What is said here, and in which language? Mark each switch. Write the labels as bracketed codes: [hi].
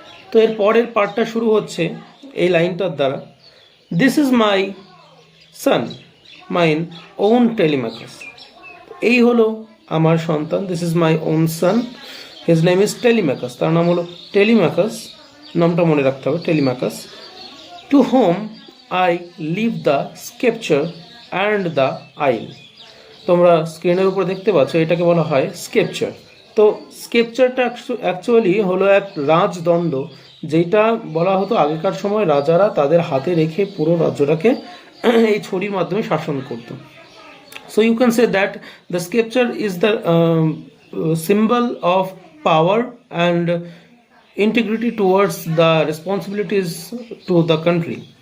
[bn] তো এর পরের পার্টটা শুরু হচ্ছে এই লাইনটার দ্বারা, [en] This is my son mine own Telemachus. [bn] এই হলো আমার সন্তান, [en] this is my own son, his name is Telemachus, [bn] তার নাম হলো টেলিম্যাকাস, নামটা মনে রাখতে হবে, টেলিম্যাকাস। [en] To home I leave the scepter and the isle। [bn] তোমরা স্ক্রিনের উপর দেখতে পাচ্ছ এটাকে বলা হয় স্কেপচার। তো স্কেপচারটা অ্যাকচুয়ালি হলো এক রাজদণ্ড, যেটা বলা হতো আগেকার সময় রাজারা তাদের হাতে রেখে পুরো রাজ্যটাকে এই ছড়ির মাধ্যমে শাসন করতো। [en] So you can say that the sceptre is the symbol of power and integrity towards the responsibilities to the country.